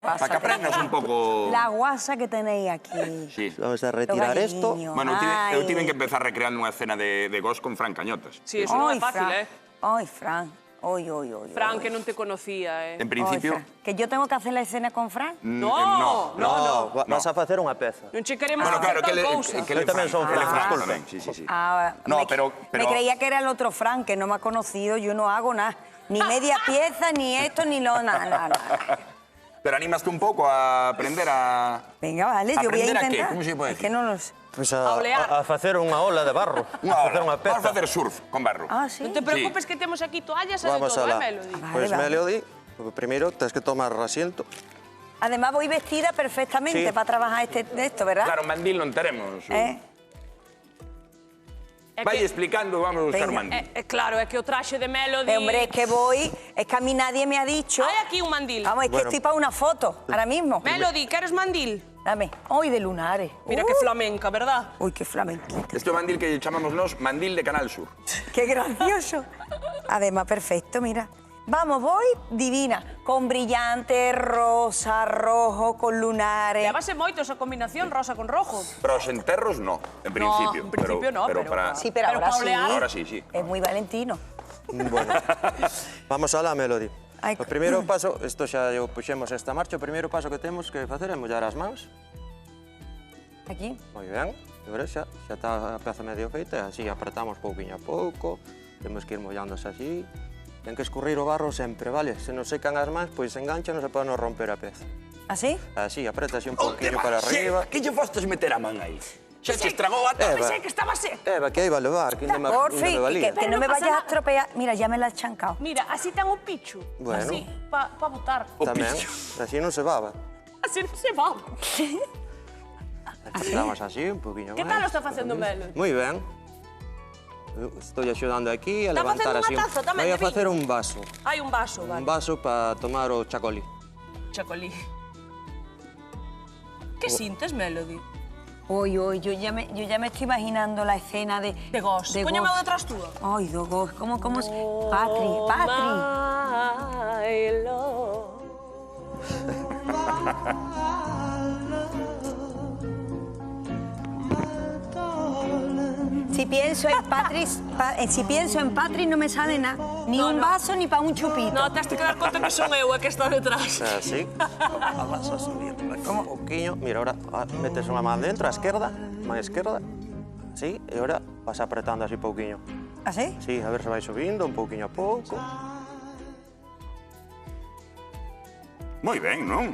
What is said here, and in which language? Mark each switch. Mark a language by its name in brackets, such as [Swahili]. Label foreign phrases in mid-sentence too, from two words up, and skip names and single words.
[Galician] Para que aprendas un pouco... [Spanish] La guasa que tenéis aquí. Sí. Vamos a retirar esto. [Galician] Bueno, eu tiven que empezar recreando unha escena de Ghost con Fran Cañotas. Sí, eso non é fácil, Ay, Fran. Oy. Fran, que non te conocía, [Spanish] En principio... ¿Que yo tengo que hacer la escena con Fran? No. [Galician] Vas a facer unha peza. Non che queremos [Spanish] Bueno, claro, hacer que [Galician] tal cousa. ele tamén son Fran Fran. tamén, sí. [Spanish] me No, pero... creía que era el otro Fran, que no me ha conocido. Yo no hago nada. Ni media pieza, ni esto, ni lo... Nada. [Galician] Pero animaste un pouco a aprender a... [Spanish] Venga, vale, yo voy a ¿Aprender a qué? intentar. ¿Cómo se puede Es que decir? no lo sé. [Galician] Pois [Spanish] A olear. [Galician] a facer unha ola de barro. Facer unha peza. [Spanish] Vamos a facer surf con barro. Ah, sí. [Galician] Non te preocupes que temos aquí toallas e de Vamos todo, alá. Melody? Pois Vale. Melody, primeiro tens que tomar asiento. [Spanish] Además voy vestida perfectamente Sí. para trabajar de esto, ¿verdad? [Galician] Claro, mandil non teremos. É Vai que- explicando, vamos a buscar Venga. mandil. Claro, é que o traxe de Melody... [Spanish] Hombre, es que a mí nadie me ha dicho... [Galician] Hai aquí un mandil. [Spanish] Vamos, es que Bueno. estoy para una foto, ahora mismo. [Galician] Melody, queres mandil? [Spanish] Dame. Hoy de lunares. Mira que flamenca, verdad? Uy, qué flamenquita. [Galician] Este é o mandil que chamamos nós mandil de Canal Sur. [Spanish] Qué gracioso. Además, perfecto, mira. Vamos, voy divina. Con brillantes, rosa, rojo, con lunares. [Galician] Levase moito esa combinación rosa con rojo. Para os enterros, no, en principio. [Spanish] en principio no, pero- para... Sí, pero, Pero ahora para sí. olear. Ahora sí. Es muy valentino. [Galician] Bueno, vamos alá, Melody. Ai, O primeiro paso, isto xa eu puxemos esta marcha, o primeiro paso que temos que facer é mollar as mans. Aquí. Moi ben, e agora xa está a peza medio feita, así apretamos pouquinho a pouco, temos que ir mollándose así. Ten que escurrir o barro sempre, vale? Se nos secan as mans, pois engancha, non se pode nos romper a peza. [Spanish] ¿Así? Así, aprieta así un pouquinho para arriba. [Galician] Que lle fostes meter a man aí? Xa te estragou a Eva. Pensei que estaba seco. Eva, que aí va levar, que ainda me [Spanish] Porfi, [Galician] valía. [Spanish] que no me no pasa vayas a nada. estropear. Mira, ya me la has chancado. [Galician] Mira, así ten un pichu. Bueno. Así, pa botar. Tamén, así non se baba. Así non se va. Apretamos así, un pouquinho Que máis. tal o está facendo Melody? Moi ben. Eu estou axudando aquí a Está levantar facendo así. unha taza tamén Vai a de viño? facer un vaso. Hai un vaso, Un vale. vaso para tomar o chacolí. Chacolí. Que sintes, Melody? [Spanish] Uy, yo ya me estoy imaginando la escena de... [Galician] De Ghost. Póñame o detrás túa. [Spanish] Ay, de Ghost, ¿cómo es? Patri. [English] My love. [Spanish] Si pienso en Patri no me sale nada. Ni un vaso ni para un chupito. [Galician] No, tens que dar conta que son eu a que está detrás. Así. Vas a subir un pouquinho. Mira, [Spanish] ahora metes [Galician] unha man dentro, a esquerda, man esquerda. Así, e ahora vas apretando así pouquiño. [Spanish] ¿Así? [Galician] Sí, a ver se vai subindo un pouquiño a pouco. Moi ben, non?